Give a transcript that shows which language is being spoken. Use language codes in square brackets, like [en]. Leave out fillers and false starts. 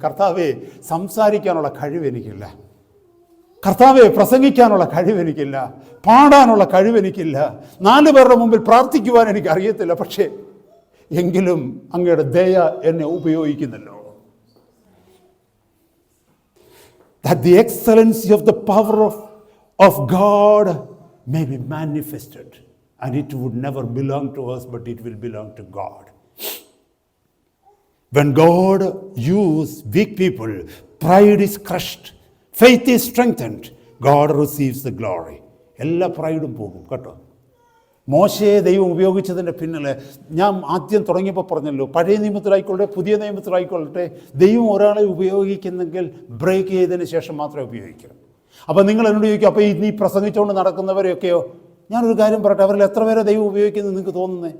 [ml] കർത്താവേ, സംസാരിക്കാനുള്ള കഴിവ് എനിക്കില്ല, കർത്താവെ പ്രസംഗിക്കാനുള്ള കഴിവെനിക്കില്ല, പാടാനുള്ള കഴിവെനിക്കില്ല, 4 പേരുടെ മുമ്പിൽ പ്രാർത്ഥിക്കുവാൻ എനിക്ക് അറിയത്തില്ല, പക്ഷേ എങ്കിലും അങ്ങയുടെ ദയ എന്നെ ഉപയോഗിക്കുന്നല്ലോ. [en] That the excellency of the power of God may be manifested, and it would never belong to us, but it will belong to God. When God uses weak people, pride is crushed, faith is strengthened, God receives the glory. [ml] എല്ലാ പ്രൈഡും പോകും കേട്ടോ. മോശയെ ദൈവം ഉപയോഗിച്ചതിൻ്റെ പിന്നിൽ ഞാൻ ആദ്യം തുടങ്ങിയപ്പോൾ പറഞ്ഞല്ലോ, പഴയ നിയമത്തിലായിക്കൊള്ളട്ടെ പുതിയ നിയമത്തിലായിക്കൊള്ളട്ടെ, ദൈവം ഒരാളെ ഉപയോഗിക്കുന്നെങ്കിൽ ബ്രേക്ക് ചെയ്തതിന് ശേഷം മാത്രമേ ഉപയോഗിക്കൂ. അപ്പോൾ നിങ്ങൾ എന്നോട് ചോദിക്കും, അപ്പോൾ നീ പ്രസംഗിച്ചുകൊണ്ട് നടക്കുന്നവരെയൊക്കെയോ? ഞാനൊരു കാര്യം പറയട്ടെ, അവരിൽ എത്ര പേരെ ദൈവം ഉപയോഗിക്കുന്നത് നിങ്ങൾക്ക് തോന്നുന്നത്?